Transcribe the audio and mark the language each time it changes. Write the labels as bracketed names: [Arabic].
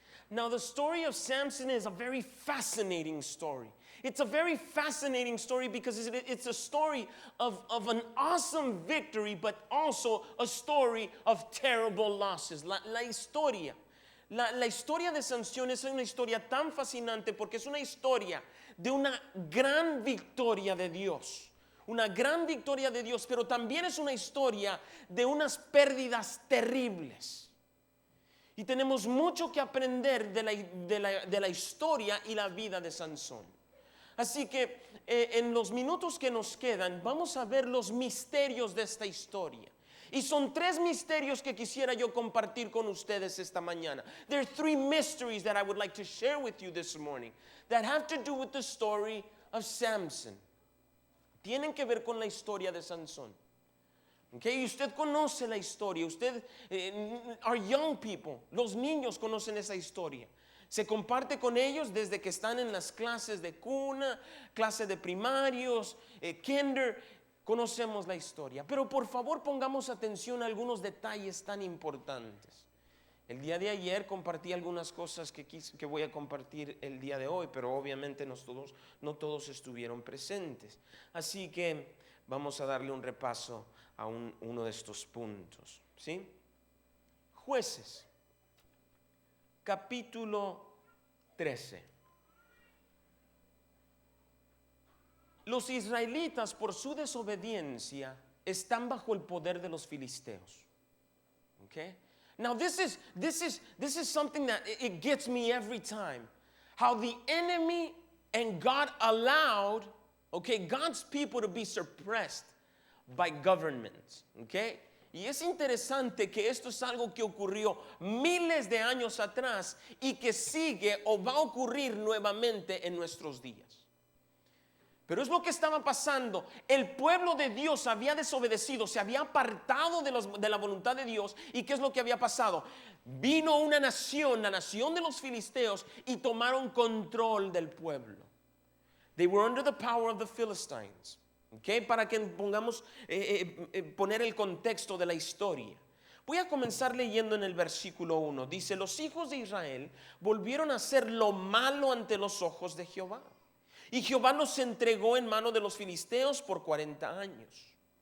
[English] Now, the story of Samson is a very fascinating story. It's a very fascinating story because it's a story of an awesome victory, but also a story of terrible losses. [Spanish] La historia La historia de Sansón es una historia tan fascinante porque es una historia de una gran victoria de Dios. Una gran victoria de Dios, pero también es una historia de unas pérdidas terribles. Y tenemos mucho que aprender de la historia y la vida de Sansón. Así que en los minutos que nos quedan vamos a ver los misterios de esta historia. Y son 3 misterios que quisiera yo compartir con ustedes esta mañana. [English] There are 3 mysteries that I would like to share with you this morning that have to do with the story of Samson. [Spanish] Tienen que ver con la historia de Sansón. Okay, usted conoce la historia. Usted, [English] our young people, [Spanish] los niños conocen esa historia. Se comparte con ellos desde que están en las clases de cuna, clase de primarios, kinder. Conocemos la historia, pero por favor pongamos atención a algunos detalles tan importantes. El día de ayer compartí algunas cosas que voy a compartir el día de hoy, pero obviamente no todos estuvieron presentes. Así que vamos a darle un repaso a uno de estos puntos, ¿sí? Jueces, capítulo 13. Los israelitas, por su desobediencia, están bajo el poder de los filisteos. [English] Okay? Now this is something that it gets me every time. How the enemy and God allowed, God's people to be suppressed by governments. Okay? [Spanish] Y es interesante que esto es algo que ocurrió miles de años atrás y que sigue o va a ocurrir nuevamente en nuestros días. Pero es lo que estaba pasando. El pueblo de Dios había desobedecido, se había apartado de la voluntad de Dios. ¿Y qué es lo que había pasado? Vino una nación, la nación de los filisteos, y tomaron control del pueblo. [English] They were under the power of the Philistines. Okay? [Spanish] Para que pongamos, poner el contexto de la historia. Voy a comenzar leyendo en el versículo 1. Dice, los hijos de Israel volvieron a hacer lo malo ante los ojos de Jehová. Y Jehová los entregó en mano de los filisteos por 40 años.